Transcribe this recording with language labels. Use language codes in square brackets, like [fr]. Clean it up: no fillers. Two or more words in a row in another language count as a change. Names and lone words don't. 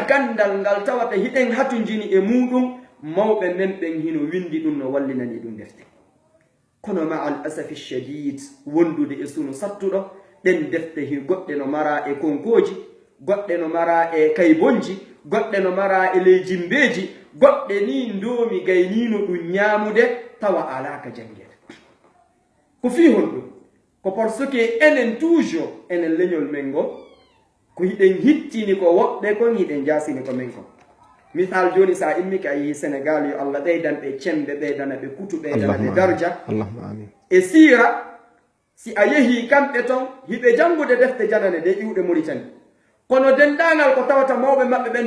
[ff] gandal ngal tawata hiɗen hatojini e muɗum mawɓe men ɓen hino windi ɗum no wallinani ɗum defte kono [ar] مع الأسف الشديد [ff] wondude e sunu sattuɗo ɗen defte hi goɗɗe no mara e konkoji goɗɗe no mara e kaybonji goɗɗe no mara e ley jimbeji goɗɗe ni ndomi gaynino ɗum ñamude tawa alaka jangede ko fi hon ɗum ko [fr] par ce que [ff] enen toujours enen leñol men ngo ko hiɗen hittini ko woɓɓe kon hiɗen jasini ko men kon misal joni sa immi ka yi sénégal yo allah ɓeydan ɓe cembe ɓeydana ɓe kutu ɓeydana ɓe darja e sira si a yehi kamɓe ton hiɓe jangude defte janane de iwɗe Mauritanie kono dendagal ko tawata mawɓe maɓɓe ɓen no